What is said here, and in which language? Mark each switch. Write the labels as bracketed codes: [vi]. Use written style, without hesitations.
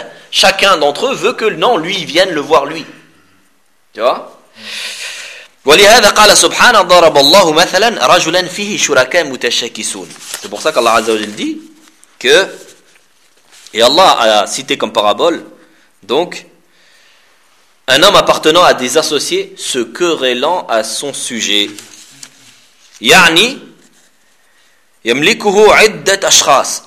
[fr] Chacun d'entre eux veut que non, lui, il vienne le voir lui. Tu vois ? [ar] ولهذا قال سبحانه ضرب الله مثلا رجلا فيه شركاء متشاكسون. [fr] C'est pour ça qu'Allah Azza wa Jal dit que, et Allah a cité comme parabole, donc, un homme appartenant à des associés se querellant à son sujet. [ar] يعني يملكه عدة أشخاص.